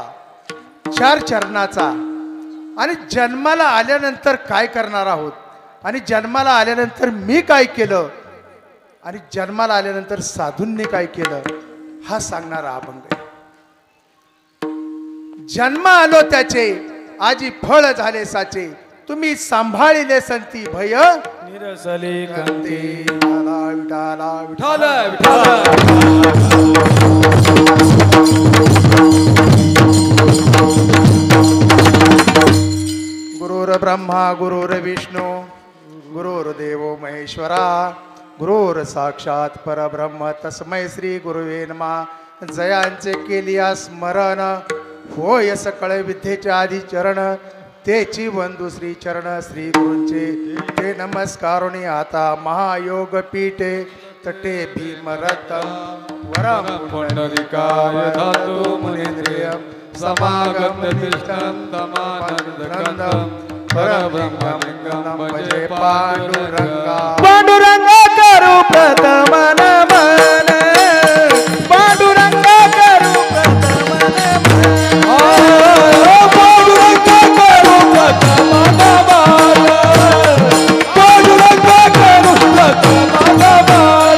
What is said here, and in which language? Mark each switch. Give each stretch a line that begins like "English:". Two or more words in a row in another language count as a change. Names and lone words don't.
Marathi: 4 चरणाचा आणि जन्माला आल्यानंतर काय करणार आहोत आणि जन्माला आल्यानंतर मी काय केलं आणि जन्माला आल्यानंतर साधूंनी काय केलं हा सांगणारा अभंग आहे. जन्म आलो त्याचे आजी फळ झाले साचे तुम्ही सांभाळिले संती भय निरसली खंती विठाला विठाला विठाला
Sanskrit: गुरुर ब्रह्मा गुरुर विष्णू गुरुर्देवो महेश्वरा गुरुर साक्षात परब्रह्म तस्मै श्री गुरुवे नमः.
Marathi: जयांचे केलिया स्मरण होय सकळ विद्येचे आधी चरण तेची वंदू श्री चरण श्री गुरूंचे ते नमस्कारुणी आता
Sanskrit: महायोग पीठे तटे भीमरथम वरम पुंडरीकाय धातु मुनींद्रिय समागम तिष्ठं तमानंदकंदं परब्रह्मलिंगं भजे पांडुरंगा.
Marathi: पांडुरंग करू प्रथम नमन पांडुरंग करू प्रथम नमन पांडुरंग करू प्रथम नमन पांडुरंग करू प्रथम नमन